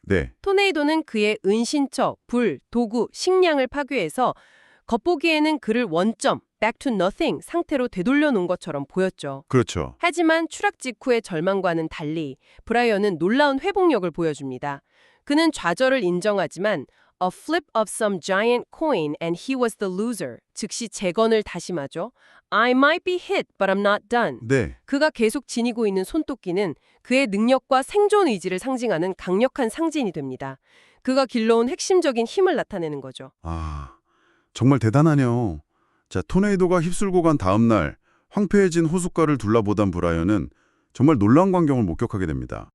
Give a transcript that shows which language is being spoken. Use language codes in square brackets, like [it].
[ko] 네. 토네이도는 그의 은신처, 불, 도구, 식량을 파괴해서 겉보기에는 그를 원점, [en] back to nothing [ko] 상태로 되돌려 놓은 것처럼 보였죠. 그렇죠. 하지만 추락 직후의 절망과는 달리 브라이언은 놀라운 회복력을 보여줍니다. 그는 좌절을 인정하지만 [en] a flip of some giant coin and he was the loser. [ko] 즉시 재건을 다짐하죠. [en] I might be hit, but I'm not done. [ko] 네. 그가 계속 지니고 있는 손도끼는 그의 능력과 생존 의지를 상징하는 강력한 상징이 됩니다. 그가 길러온 핵심적인 힘을 나타내는 거죠. 아, 정말 대단하네요. 자, 토네이도가 휩쓸고 간 다음 날 황폐해진 호숫가를 둘러보던 브라이언은 정말 놀라운 광경을 목격하게 됩니다.